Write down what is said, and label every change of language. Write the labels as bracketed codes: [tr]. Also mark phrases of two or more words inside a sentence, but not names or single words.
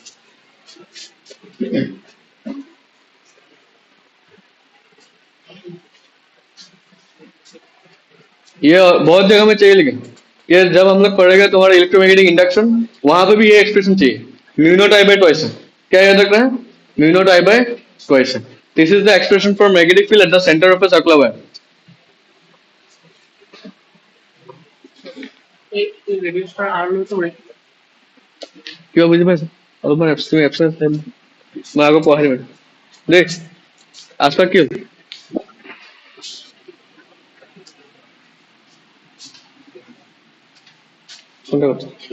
[hi] ये बहुत जगह में चाहिए, लेकिन ये जब हम लोग पढ़ेगा तुम्हारा [en] electromagnetic induction, [hi] वहां पे भी ये एक्सप्रेशन चाहिए, [en] mu not I by twice. [hi] क्या याद रखना है? [en] mu not I by twice. This is the expression for magnetic field at the centre of a circular wire. [as] क्यों बुझे पाइছে? অলপমান তুমি [en] absence time [as] মই আগত পঢ়াই দিম দেই। আজপাৰ কি হ'ল? কোনটা কথা?